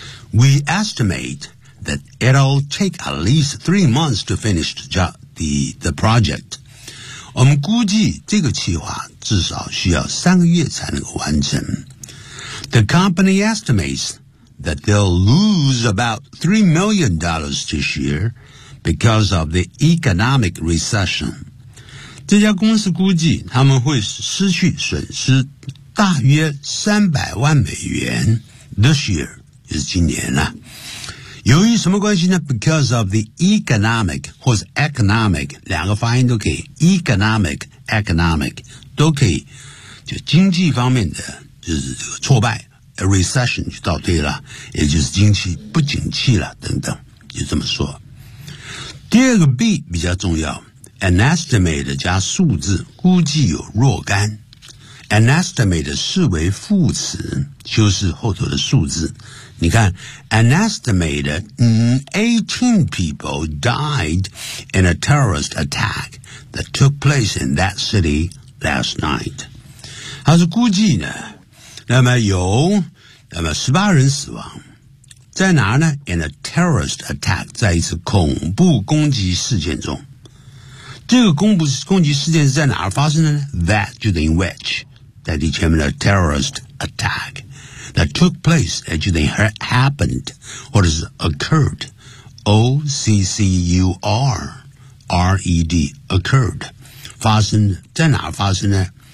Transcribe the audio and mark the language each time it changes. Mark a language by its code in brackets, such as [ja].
[en] We estimate that it'll take at least 3 months to finish the project. [zh] 我们估计这个企划至少需要3个月才能够完成。 [en] The company estimates that they'll lose about $3 million this year because of the economic recession. [zh] 这家公司估计他们会失去损失大约$3,000,000 [en] this year, [zh] 就是今年啊。由于什么关系呢 ? [en] Because of the economic, [zh] 或是 economic, 两个发音都可以 ,economic, economic, 都可以就经济方面的就是这个挫败 ,a recession 就倒退了，也就是经济不景气了等等，就这么说。第二个 B 比较重要，An estimate 加数字，估计有若干。 An estimate 视为副词，修饰后头的数字。你看 [en] ，An estimate 18 people died in a terrorist attack that took place in that city last night。 [zh] 它是估计呢，那么18人死亡。在哪呢 ？ [en] In a terrorist attack， [zh] 在一次恐怖攻击事件中。这个攻击事件是在哪儿发生的呢 ?That 就等于 which, 代替前面的 terrorist attack, [en] that took place, [zh] 就等于 happened, 或者是 occurred, O-C-C-U-R-R-E-D, occurred, 发生在哪儿发生呢？